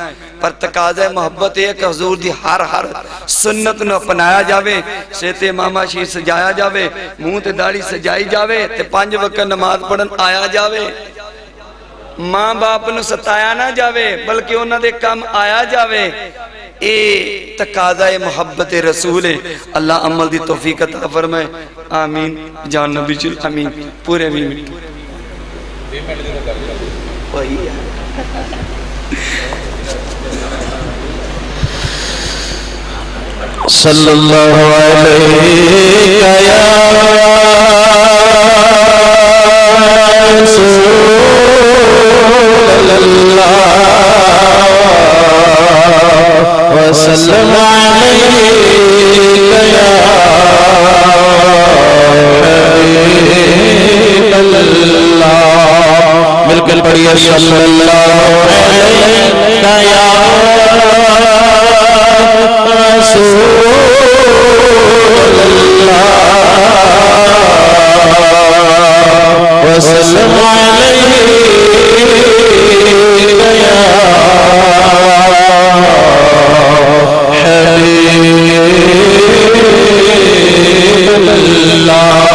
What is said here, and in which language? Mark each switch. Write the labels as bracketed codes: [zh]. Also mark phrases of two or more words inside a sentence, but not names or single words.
[pa] پر تقاضا محبت ہے کہ حضور دی ہر ہر سنت نوں اپنایا جاوے، سر تے ماما شیر سجایا جاوے، منہ تے داڑھی سجائی جاوے، تے 5 وقت نماز پڑھن آیا جاوے. ماں باپ نوں ستایا نا جاوے بلکہ اوہناں دے کام آیا جاوے. اے تقاضا محبت رسول ہے. اللہ عمل دی توفیق عطا فرمائے. آمین۔ جان نبی چل آمین۔ پورے 20 منٹ [ar] صلى الله عليه يا رسول الله وسلم عليه يا حبيب الله. [ur] مل کر پڑھیے [ar] صلى الله عليه يا وسلم عليه يا حبيب الله.